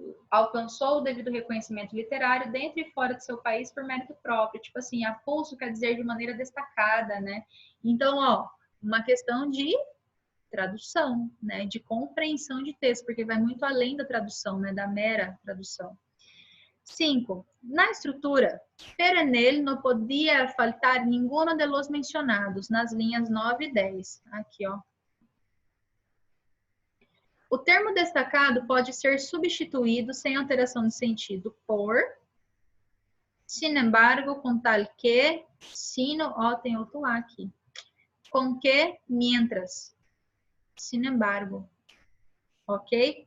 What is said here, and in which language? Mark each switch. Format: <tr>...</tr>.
<pt>Alcançou o devido reconhecimento literário dentro e fora de seu país por mérito próprio. Tipo assim, a pulso quer dizer de maneira destacada, né? Então, ó, uma questão de tradução, né? De compreensão de texto, porque vai muito além da tradução, né? Da mera tradução. 5. Na estrutura,</pt> <es>pero en él no podía faltar ninguno de los mencionados,</es> <pt>nas linhas 9 e 10. Aqui, ó. O termo destacado pode ser substituído sem alteração de sentido por, sin embargo, com tal que, sino, ó, tem outro A aqui. com que, mientras. Sin embargo. Ok?</pt>